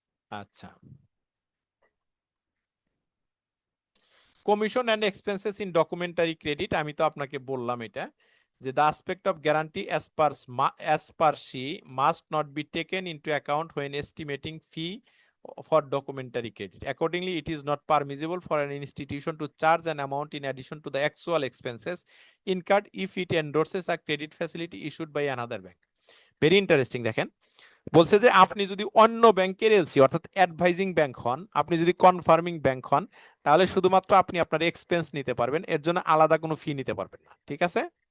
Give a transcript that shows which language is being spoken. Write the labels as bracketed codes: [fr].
[en] আচ্ছা, commission and expenses in documentary credit, [bn] আমি তো আপনাকে বললাম এটা যে [en] The aspect of guarantee as per she must not be taken into account when estimating fee for documentary credit. Accordingly, it is not permissible for an institution to charge an amount in addition to the actual expenses incurred if it endorses a credit facility issued by another bank. Very interesting, [bn] দেখেন বলছে যে আপনি যদি অন্য ব্যাংকের LC অর্থাৎ advising bank হন, আপনি যদি কনফার্মিং ব্যাংক হন, তাহলে শুধুমাত্র আপনি আপনার এক্সপেন্স নিতে পারবেন, এর জন্য আলাদা কোনো ফি নিতে পারবেন না। ঠিক আছে?